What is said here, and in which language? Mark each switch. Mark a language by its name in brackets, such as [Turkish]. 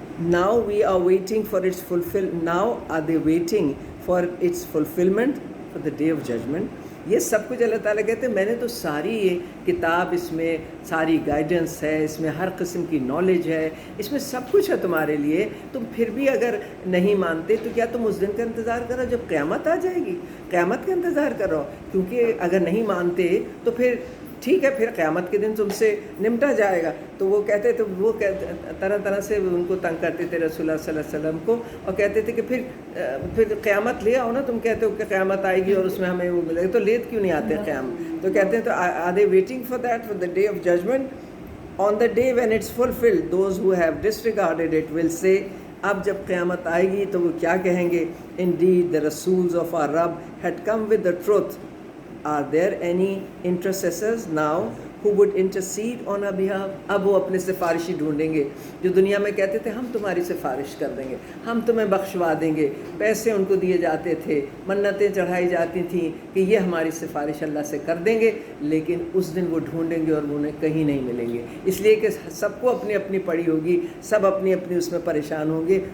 [English] Now we are waiting for its now are they waiting for its fulfillment for the day of judgment. [Urdu] یہ سب کچھ اللہ تعالیٰ کہتے ہیں میں نے تو ساری یہ کتاب اس میں ساری گائیڈنس ہے, اس میں ہر قسم کی نالج ہے, اس میں سب کچھ ہے تمہارے لیے. تم پھر بھی اگر نہیں مانتے تو کیا تم اس دن کا انتظار کرو جب قیامت آ جائے گی؟ قیامت کا انتظار کرو, کیونکہ اگر نہیں مانتے تو پھر ٹھیک ہے پھر قیامت کے دن تم سے نمٹا جائے گا. تو وہ کہتے تو وہ طرح طرح سے ان کو تنگ کرتے تھے رسول اللہ صلی اللہ علیہ وسلم کو, اور کہتے تھے کہ پھر قیامت لے آؤ نا. تم کہتے ہو کہ قیامت آئے گی اور اس میں ہمیں وہ ملے گا, تو لیٹ کیوں نہیں آتے قیامت؟ تو کہتے ہیں تو [English] Are they waiting for that for the day of judgement. On the day when it's fulfilled those who have disregarded it will say. [Urdu] اب جب قیامت آئے گی تو وہ کیا کہیں گے؟ [English] Indeed the rasuls of our Rabb had come with the truth. Are there any intercessors now who would intercede on our behalf? [Urdu] اب وہ اپنے سفارشی ڈھونڈیں گے جو دنیا میں کہتے تھے ہم تمہاری سفارش کر دیں گے, ہم تمہیں بخشوا دیں گے. پیسے ان کو دیے جاتے تھے, منتیں چڑھائی جاتی تھیں کہ یہ ہماری سفارش اللہ سے کر دیں گے, لیکن اس دن وہ ڈھونڈیں گے اور انہیں کہیں نہیں ملیں گے. اس لیے کہ سب کو اپنی اپنی پڑی ہوگی, سب اپنی اپنی اس میں پریشان ہوں گے.